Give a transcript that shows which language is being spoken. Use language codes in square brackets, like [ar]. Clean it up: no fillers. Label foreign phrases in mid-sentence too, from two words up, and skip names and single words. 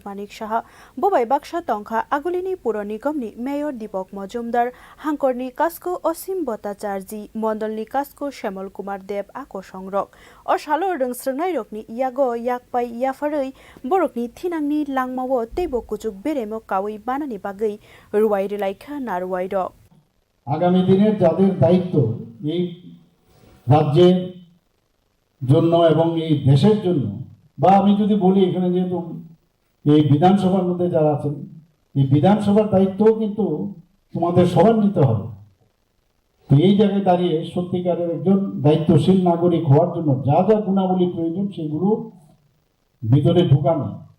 [trp] Manik Saha bobai baksa tongkha agulini puro nigomni mayor Deepak Majumdar hangkorni kasko Osim Bhattacharji Mondolni kasko Shemal Kumar Deb ako songrok o salo swrwngnairokni yago yak by yapharjakha borokni thinangni langmawo teibo kuchuk beremo kawi banani bagai Luajikha na Rwngmari [bn] আগামী দিনের যাদের দায়িত্ব এই রাজ্যের জন্য এবং এই দেশের জন্য বা আমি যদি বলি এখানে যেহেতু এই বিধানসভার মধ্যে যারা আছেন এই বিধানসভার দায়িত্বও কিন্তু তোমাদের সবার নিতে হবে তো এই জায়গায় দাঁড়িয়ে সত্যিকারের একজন দায়িত্বশীল নাগরিক হওয়ার জন্য যা যা গুণাবলী প্রয়োজন সেগুলো ভিতরে ঢুকানো